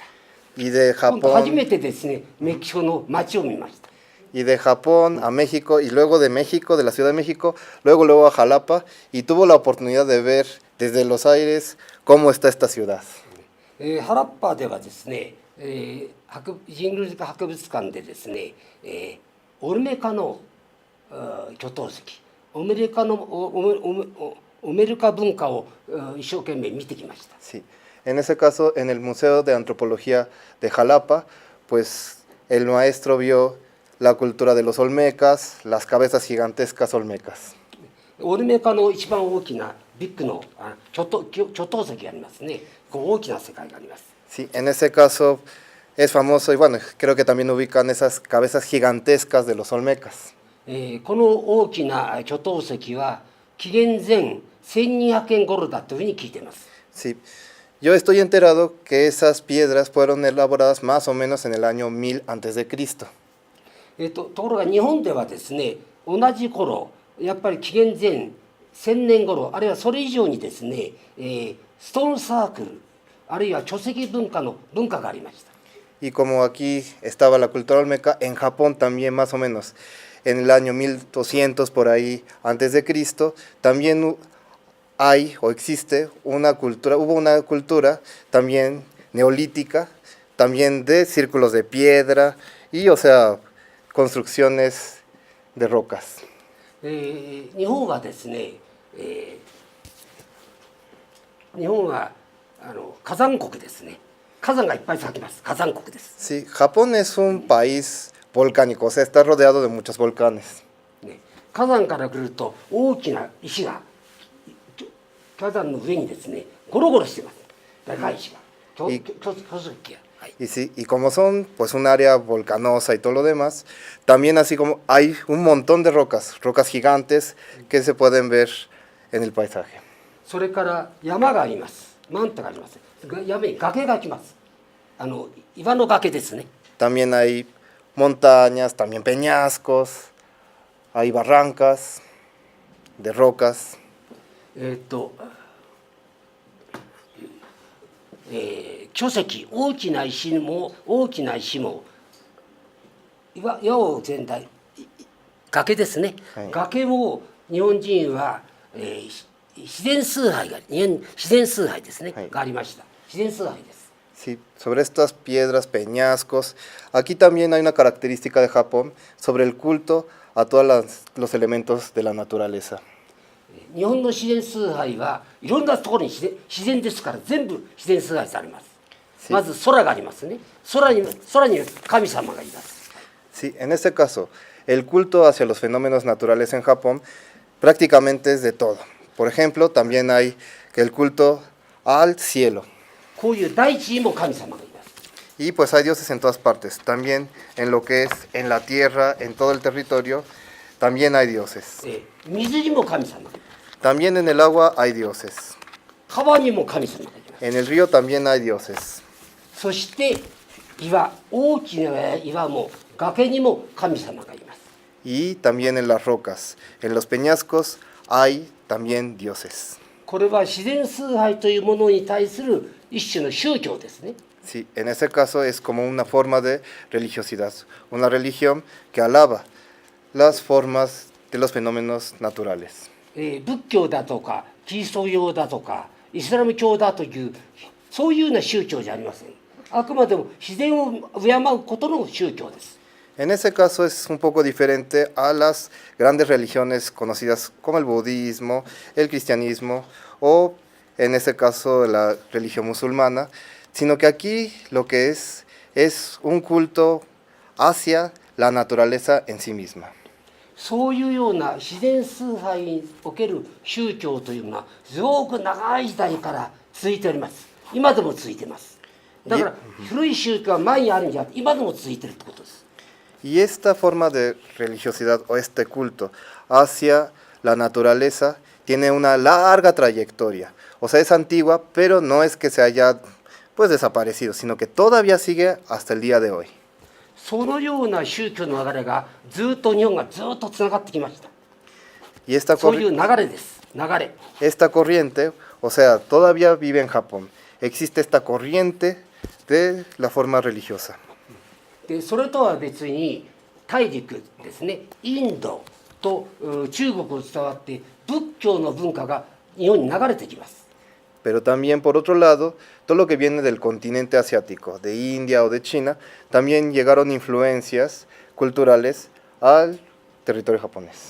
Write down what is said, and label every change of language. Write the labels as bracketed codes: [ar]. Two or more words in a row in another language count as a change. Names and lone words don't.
[es] Y de [ja] 今度初め Japón, てですねメキシコの街を見ました。 [es] y de Japón a México, y luego de México, de la Ciudad de México, luego a Jalapa, y tuvo la oportunidad de ver desde los aires cómo está esta ciudad. [ja] ハラッパではですね、神宮寺博物館でですね、オルメカの巨頭石、オメルカ文化を一生懸命見てきました。 [es] Sí. En ese caso, en el Museo de Antropología de Jalapa, pues el maestro vio la cultura de los olmecas, las cabezas gigantescas olmecas. [ja] オルメカの一番大きなビッグの巨頭石がありますね。こう大きな世界があります。 [es] Sí, en ese caso es famoso y bueno, creo que también ubican esas cabezas gigantescas de los olmecas. [ja] この大きな巨頭石は紀元前1200円頃だというふうに聞いています。 [es] Sí, yo estoy enterado que esas piedras fueron elaboradas más o menos en el año 1000 antes de Cristo. [ja] ところが日本ではですね、同じ頃やっぱり紀元前1000年頃あるいはそれ以上にですね、ストーンサークルあるいは巨石文化の文化がありました。 [es] Y como aquí estaba la cultura olmeca, en Japón también más o menos en el año 1200 por ahí antes de Cristo, también hay o existe una cultura, hubo una cultura también neolítica, también de círculos de piedra y o sea, construcciones de rocas. [ja] 日本はですね、日本は火山国ですね。火山がいっぱい咲きます。火山国です。 [es] Sí, Japón es un país volcánico, o sea, está rodeado de muchos volcanes. [ja] ね、火山から来ると大きな石が火山の上にですね、ゴロゴロしてます。でかい石が。巨石が。はい。 [es] Y sí, y como son pues un área volcanosa y todo lo demás, también así como hay un montón de rocas, rocas gigantes que se pueden ver en el paisaje. [ja] それから山があります。マンタがあります。山に崖が来ます。岩の崖ですね。 [es] También hay montañas, también peñascos, hay barrancas de rocas. [ja] 巨石大きな石も岩を全体崖ですね、はい、崖を日本人は、自然崇拝ですね、はい、がありました。自然崇拝です。 [es] Sí, sobre estas piedras, peñascos, aquí también hay una característica de Japón sobre el culto a todos los elementos de la naturaleza. [ja] 日本の自然崇拝はいろんなところに自然ですから全部自然崇拝されます。 [es] Sí. [ja] まず空がありますね。空に神様がいます。 [es] Sí, en este caso, el culto hacia los fenómenos naturales en Japón prácticamente es de todo. Por ejemplo, también hay el culto al cielo. [ja] こういう大地にも神様がいます。 [es] Y pues hay dioses en todas partes, también en lo que es en la tierra, en todo el territorio, también hay dioses. [ja] 水にも神様がいます。 [es] También en el agua hay dioses. [ja] 川にも神様がいます。 [es] En el río también hay dioses. [ja] そして大きな岩も崖にも神様がいます。 [es] Y también en las rocas, en los peñascos hay también dioses. [ja] これは自然崇拝というものに対する一種の宗教ですね。 [es] Sí, en ese caso es como una forma de religiosidad, una religión que alaba las formas de los fenómenos naturales. [ja] 仏教だとかキリスト教だとかイスラム教だというそういうような宗教じゃありません。あくまでも自然を敬うことの宗教です。 [es] En ese caso es un poco diferente a las grandes religiones conocidas como el budismo, el cristianismo o en ese caso la religión musulmana, sino que aquí lo que es un culto hacia la naturaleza en sí misma. [ja] そういうような自然崇拝における宗教というのはすごく長い時代から続いております。今でも続いています。だから古い宗教は前にあるんじゃなくて今でも続いているってことです。 [es] Y esta forma de religiosidad o este culto hacia la naturaleza tiene una larga trayectoria. O sea, es antigua, pero no es que se haya pues desaparecido, sino que todavía sigue hasta el día de hoy. [ja] そのような宗教の流れがずっと日本がずっとつながってきました。 [es] Y esta [ja] そういう流れです。流れ。 [es] Esta corriente, o sea, todavía vive en Japón. Existe esta corriente de la forma religiosa. [ja] でそれとは別に大陸ですね、インドと中国を伝わって仏教の文化が日本に流れてきます。 [es] Pero también, por otro lado, todo lo que viene del continente asiático, de India o de China, también llegaron influencias culturales al territorio japonés.